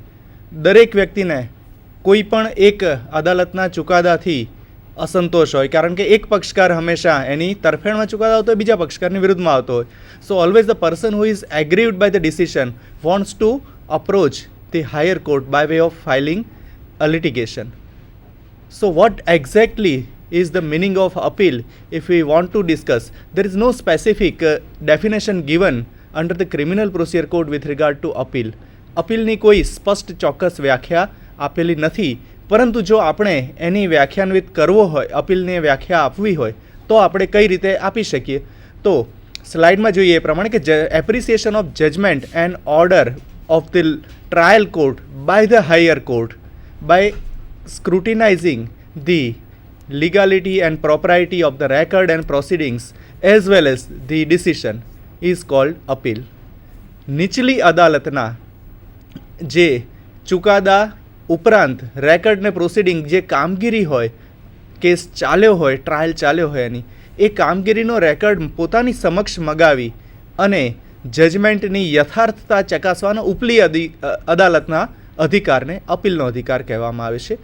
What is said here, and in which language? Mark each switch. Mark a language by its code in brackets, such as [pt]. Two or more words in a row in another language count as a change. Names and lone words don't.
[gu] દરેક વ્યક્તિને કોઈ પણ એક અદાલતના ચુકાદાથી અસંતોષ હોય, કારણ કે એક પક્ષકાર હંમેશા એની તરફેણમાં ચુકાદો આવતો હોય, બીજા પક્ષકારની વિરુદ્ધમાં આવતો હોય. [en] so always the person who is aggrieved by the decision wants to approach the higher court by way of filing a litigation. So what exactly is the meaning of appeal? If we want to discuss, there is no specific definition given under the criminal procedure code with regard to appeal. [gu] અપીલની કોઈ સ્પષ્ટ ચોક્કસ વ્યાખ્યા આપેલી નથી, પરંતુ જો આપણે એની વ્યાખ્યાન્વિત કરવો હોય, અપીલને વ્યાખ્યા આપવી હોય તો આપણે કઈ રીતે આપી શકીએ? તો સ્લાઇડમાં જોઈએ એ પ્રમાણે કે [en] appreciation of judgment and order of the trial court by the higher court by scrutinizing the legality and propriety of the record and proceedings as well as the decision is called appeal. [gu] નીચલી અદાલતના જે ચુકાદા ઉપરાંત રેકર્ડ ને પ્રોસિડિંગ જે કામગીરી હોય, કેસ ચાલ્યો હોય, ટ્રાયલ ચાલ્યો હોય એની એ કામગીરીનો રેકર્ડ પોતાની સમક્ષ મગાવી અને જજમેન્ટની યથાર્થતા ચકાસવાનો ઉપલી અદાલતના અધિકારને અપીલનો અધિકાર કહેવામાં આવે છે.